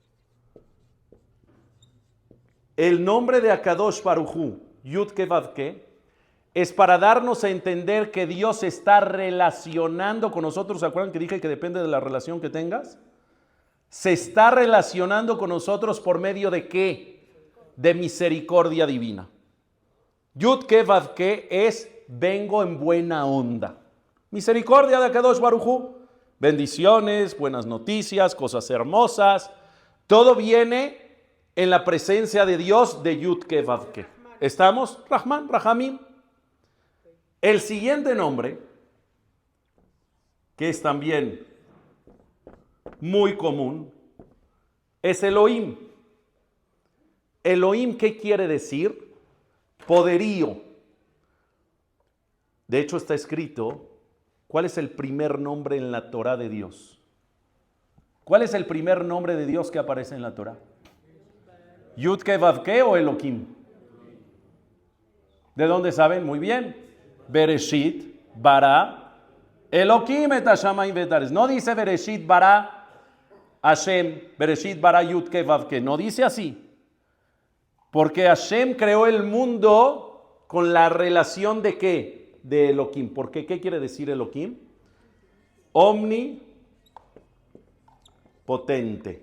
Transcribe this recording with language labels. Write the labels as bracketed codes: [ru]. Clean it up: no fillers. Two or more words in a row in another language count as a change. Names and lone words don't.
[es] El nombre de [he] הקדוש ברוך הוא, [es] Yud-Ke-Vav-Ke, es para darnos a entender que Dios está relacionando con nosotros. ¿Se acuerdan que dije que depende de la relación que tengas? Se está relacionando con nosotros por medio de ¿qué? De misericordia divina. Yud-Ke-Vav-Ke es vengo en buena onda. Misericordia de [he] הקדוש ברוך הוא. [es] Bendiciones, buenas noticias, cosas hermosas. Todo viene en la presencia de Dios de Yud-Ke-Vav-Ke. ¿Estamos? [he] רחמן, רחמים. [es] El siguiente nombre, que es también muy común, es Elohim. Elohim, ¿qué quiere decir? Poderío. De hecho, está escrito, ¿cuál es el primer nombre en la Torah de Dios? ¿Cuál es el primer nombre de Dios que aparece en la Torah? ¿Yud-Ke-Vav-Ke o Elohim? ¿De dónde saben? Muy bien. [he] בראשית ברא אלוהים את השמים ואת. [es] No dice [he] בראשית ברא השם בראשית ברא, [es] Yud-Ke-Vav-Ke. No dice así. Porque Hashem creó el mundo con la relación de ¿qué? De Elohim. ¿Por qué? ¿Qué quiere decir Elohim? Omnipotente.